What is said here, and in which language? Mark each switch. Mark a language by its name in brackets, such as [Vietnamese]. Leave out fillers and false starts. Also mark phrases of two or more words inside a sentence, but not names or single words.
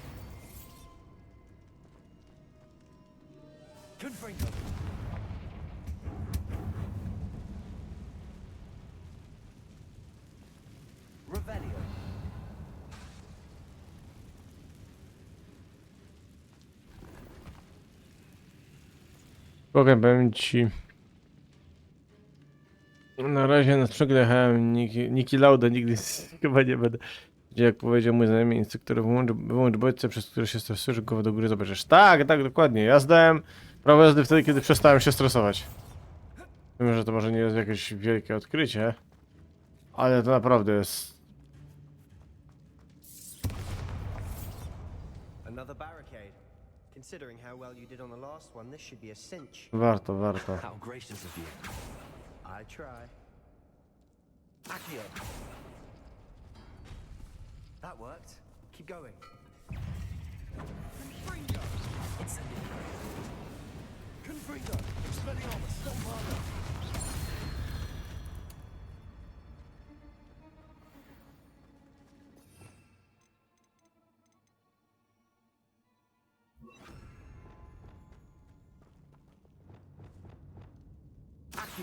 [Polish] Confringo! Revelio! Powiem ci. Na razie na przegrałem Niki Lauda, nigdy chyba nie będę. Jak powiedział mój znajomy instruktor, wyłącz bodźce, przez które się stresujesz, głowę do góry zobaczysz. Tak, tak, dokładnie. Ja zdałem prawo jazdy wtedy, kiedy przestałem się stresować. Wiem, że to może nie jest jakieś wielkie odkrycie, ale to naprawdę jest... [English] Another barricade. Considering how well you did on the last one, this should be a cinch. [Polish] Warto, warto. [English] How gracious of you. I try. Accio! That worked. Keep going. Confringo! Expelliarmus! Bombarda! Accio!